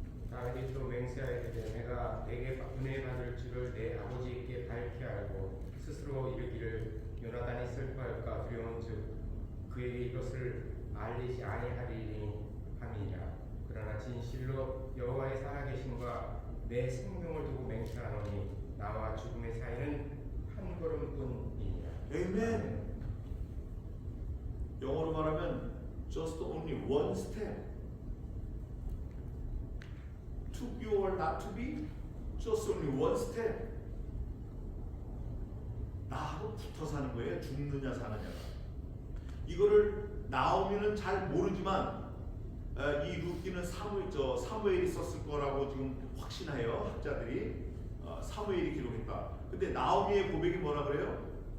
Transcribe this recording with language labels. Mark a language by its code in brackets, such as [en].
[ko] 다윗이 또 맹세하되 내가 내게 은혜 받을 줄을 내 아버지께 밝히 알고 스스로 이르기를 요나단이 슬퍼할까 두려운즉 그에게 이것을 알리지 아니하리니 함이니라. 그러나 진실로 여호와의 살아계심과 내 생명을 두고 맹세하노니 나와 죽음의 사이는 한 걸음뿐이니라. 아멘. 영어로 말하면 [en] just only one step. To be or not to be, just only one step. [ko] 나하고 붙어 사는 거예요. 죽느냐 사느냐가. 이거를 나오미는 잘 모르지만 이 룻기는 사무엘이 썼을 거라고 지금 확신해요. 학자들이. 사무엘이 기록했다. 근데 나오미의 고백이 뭐라 그래요?